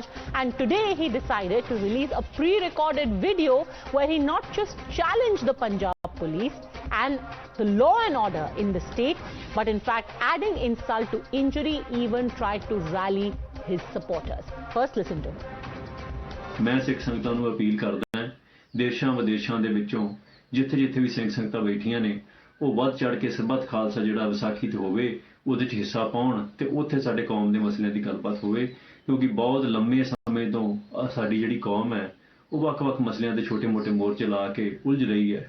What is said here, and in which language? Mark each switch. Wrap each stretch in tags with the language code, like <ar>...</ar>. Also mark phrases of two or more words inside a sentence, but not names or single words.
<en>And today he decided to release a pre-recorded video where he not just challenged the Punjab police and the law and order in the state, but in fact adding insult to injury, even tried to rally his supporters. First, listen to him.</en> <pa>ਮੈਂ ਸਿੱਖ ਸੰਗਤਾਂ ਨੂੰ ਅਪੀਲ ਕਰਦਾ ਹਾਂ देशां विदेशां ਦੇ ਵਿੱਚੋਂ ਜਿੱਥੇ-ਜਿੱਥੇ ਵੀ ਸਿੰਘ ਸੰਗਤਾਂ ਬੈਠੀਆਂ ਨੇ ਉਹ ਵੱਧ ਚੜ ਕੇ ਸਰਬੱਤ ਖਾਲਸਾ ਜਿਹੜਾ ਵਿਸਾਖੀ ਤੇ ਹੋਵੇ ਉਹਦੇ 'ਚ ਹਿੱਸਾ ਪਾਉਣ ਤੇ ਉੱਥੇ ਸਾਡੇ ਕੌਮ ਦੇ ਮਸਲਿਆਂ ਦੀ ਗੱਲਬਾਤ ਹੋਵੇ ਕਿਉਂਕਿ ਬਹੁਤ ਲੰਮੇ ਸਮੇਂ ਤੋਂ ਸਾਡੀ ਜਿਹੜੀ ਕੌਮ ਹੈ ਉਹ ਵੱਖ-ਵੱਖ ਮਸਲਿਆਂ ਦੇ ਛੋਟੇ-ਮੋਟੇ ਮੋਰਚੇ ਲਾ ਕੇ ਉਲਝ ਰਹੀ ਹੈ।</pa>